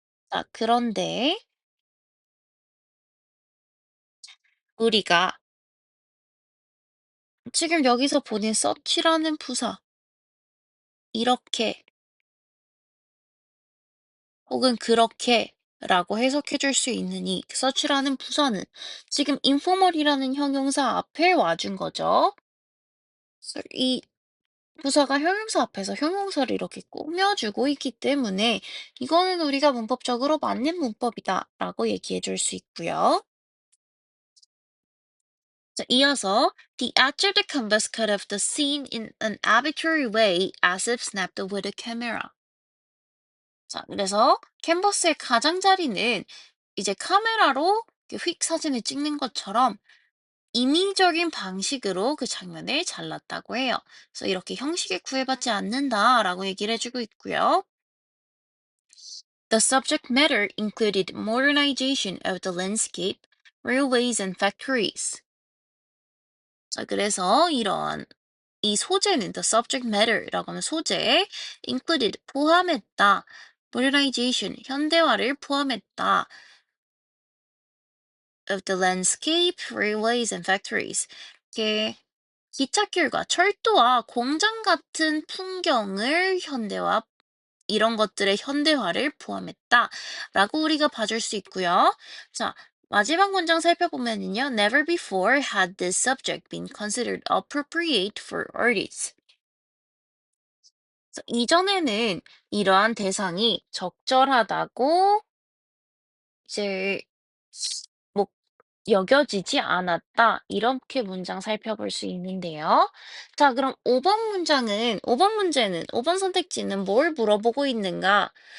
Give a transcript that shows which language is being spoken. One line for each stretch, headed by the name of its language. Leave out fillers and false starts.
Korean: 자, 그런데 우리가 지금 여기서 보낸 such라는 부사, 이렇게 혹은 그렇게 라고 해석해 줄 수 있는 이 such라는 부사는 지금 informal이라는 형용사 앞에 와준 거죠. 그래서 이 부사가 형용사 앞에서 형용사를 이렇게 꾸며주고 있기 때문에 이거는 우리가 문법적으로 맞는 문법이다라고 얘기해 줄 수 있고요. 자, 이어서
English: The actor the canvas cut off the scene in an arbitrary way as if snapped with a camera.
Korean: 자, 그래서 캔버스의 가장자리는 이제 카메라로 이렇게 휙 사진을 찍는 것처럼 임의적인 방식으로 그 장면을 잘랐다고 해요. 그래서 이렇게 형식에 구애받지 않는다라고 얘기를 해주고 있고요.
English: The subject matter included modernization of the landscape, railways and factories.
Korean: 자, 그래서 이런 이 소재는
English: the subject matter
Korean: 라고 하면 소재에
English: included
Korean: 포함했다.
English: modernization
Korean: 현대화를 포함했다.
English: of the landscape, railways and factories.
Korean: 이게 기찻길과 철도와 공장 같은 풍경을 이런 것들의 현대화를 포함했다라고 우리가 봐줄 수 있고요. 자, 마지막 문장 살펴보면요.
English: Never before had this subject been considered appropriate for artists.
Korean: 그래서 이전에는 이러한 대상이 적절하다고 이제 여겨지지 않았다. 이렇게 문장 살펴볼 수 있는데요. 자, 그럼 5번 문제는, 5번 선택지는 뭘 물어보고 있는가?